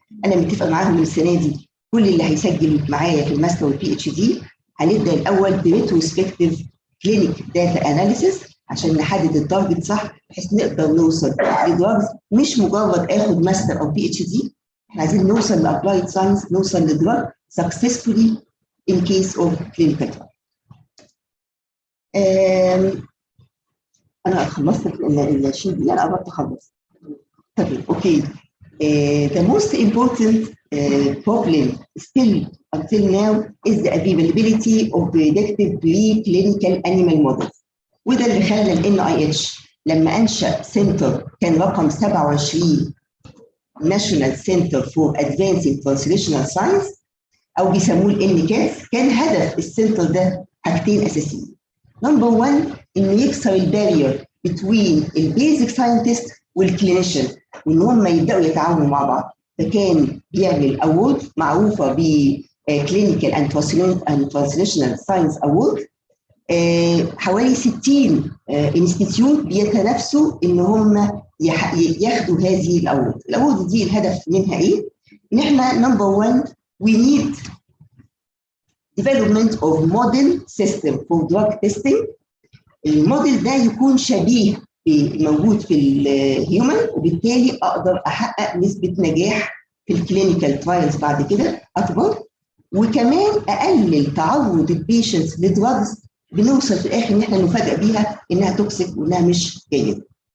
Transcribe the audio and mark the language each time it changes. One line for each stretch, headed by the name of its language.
Arabic: انا متفقه معاهم السنه دي كل اللي هيسجل معايا في الماستر والبي اتش دي هنبدا الاول بريتروسبكتيف كلينيك داتا اناليسيس عشان نحدد التارجت صح، بحيث نقدر نوصل لدراجز مش مجرد اخد ماستر او بي اتش دي، احنا عايزين نوصل لابلايد ساينس، نوصل لدراج سكسسفولي ان كيس اوف كلينيكال ترايل. انا خلصت الشيء دي، انا قربت اخلص. طيب اوكي.
English: The most important problem still until now is the availability of predictive preclinical animal models.
Arabic: وده اللي خلى ال NIH لما انشأ سنتر كان رقم 27 National Center for Advancing Translational Science او بيسموه ال NCATS، كان هدف السنتر ده حاجتين اساسيين. نمبر 1 انه يكسر البارير بين البيزك ساينتست والكلينيشن وان هم يبداوا يتعاونوا مع بعض، فكان بيعمل اوورد معروفه ب كلينيكال اند ترانسليشنال ساينس اوورد. حوالي 60 انستيتيوت بيتنافسوا ان هم ياخدوا هذه الاورد. الاورد دي الهدف منها ايه؟ ان احنا نمبر 1 we need development of model system for drug testing. الموديل ده يكون شبيه بالموجود في الهيومن، وبالتالي اقدر احقق نسبه نجاح في الكلينيكال ترايلز بعد كده اكبر، وكمان اقلل تعرض البيشنتس لدراجز بنوصل في الاخر ان احنا نفاجئ بيها انها توكسيك وانها مش جيده.